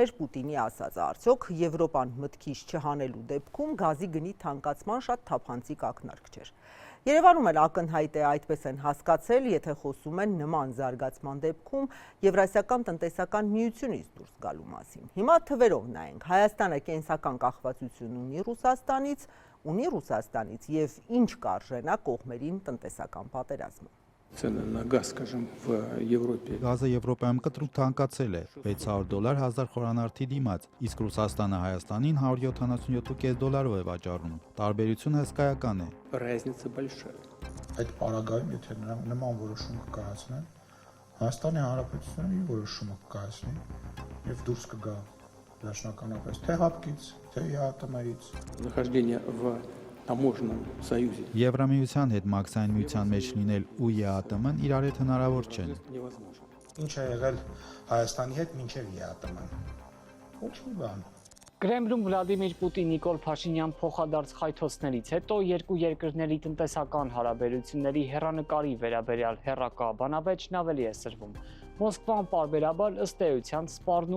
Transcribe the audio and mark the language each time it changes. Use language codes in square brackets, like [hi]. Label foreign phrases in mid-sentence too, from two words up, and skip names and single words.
[hy] էր Պուտինի ասածը, արդյոք Եվրոպան մտքից չհանելու դեպքում գազի գնի թանկացման շատ թափանցիկ ակնարկ չէր։ Երևանում էլ ակնհայտ է այդպես են հասկացել, եթե խոսում են նման զարգացման դեպքում Եվրասիական տնտեսական միությունից դուրս գալու մասին։ Հիմա թվերով նայենք, Հայաստանը կենսական կախվածություն ունի Ռուսաստանից եւ ինչ կարժենա կողմերին տնտեսական պատերազմը։ [ru] Цены на газ, скажем, в Европе. [hy] Գազը Եվրոպայում կտրուկ թանկացել է $600 1000 խորանարդի դիմաց, իսկ Ռուսաստանը Հայաստանին $177.5 է վաճառում։ Տարբերությունը հսկայական է։ [ru] Разница большая. [hy] Այդ պարագայում, եթե նրանք նման որոշում կկայացնեն, Հայաստանի Հանրապետությունը մի որոշում կկայացնի եւ դուրս կգա վերջնականապես թե հապկից, թե ԵԱՏՄ-ից։ [ru] Нахождение в таможенном союзе. [hy] Եվրամիության հետ մաքսային միության մեջ լինել ու ԵԱՏՄ-ն իրար հետ հնարավոր չեն։ Ինչ է եղել Հայաստանի հետ մինչև ԵԱՏՄ-ն։ Ոչ մի բան։ Կրեմլում Վլադիմիր Պուտին Նիկոլ Փաշինյան փոխադարձ խայթոցներից հետո երկու երկրների տնտեսական հարաբերությունների հեռանկարի վերաբերյալ հեռակա բանավեճն ավելի է սրվում։ Մոսկվան պարբերաբար ըստ էության սպառնում